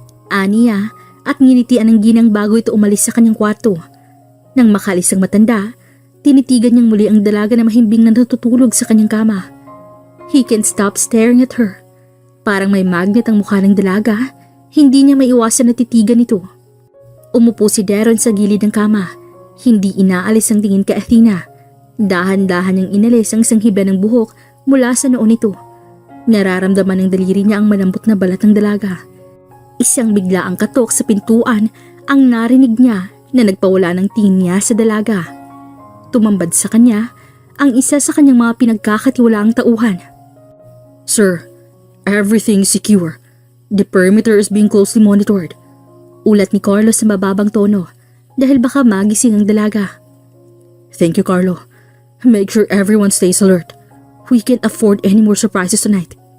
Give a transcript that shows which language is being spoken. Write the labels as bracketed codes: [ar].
[tl] Aniya at nginitian ng ginang bago ito umalis sa kanyang kwarto. Nang makalis ang matanda, tinitigan niyang muli ang dalaga na mahimbing na natutulog sa kanyang kama. [en] He can't stop staring at her. [tl] Parang may magnet ang mukha ng dalaga, hindi niya maiwasan na titigan ito. Umupo si Daron sa gilid ng kama. Hindi inaalis ang tingin kay Athena. Dahan-dahan niyang inalis ang isang hibla ng buhok mula sa noo nito. Nararamdaman ng daliri niya ang malambot na balat ng dalaga. Isang biglaang katok sa pintuan ang narinig niya na nagpawala ng tingin niya sa dalaga. Tumambad sa kanya ang isa sa kanyang mga pinagkakatiwalaang tauhan. [en] "Sir, everything is secure. The perimeter is being closely monitored." [tl] Ulat ni Carlo sa mababang tono dahil baka magising ang dalaga. [en] "Thank you, Carlo. Make sure everyone stays alert. We can't afford any more surprises tonight."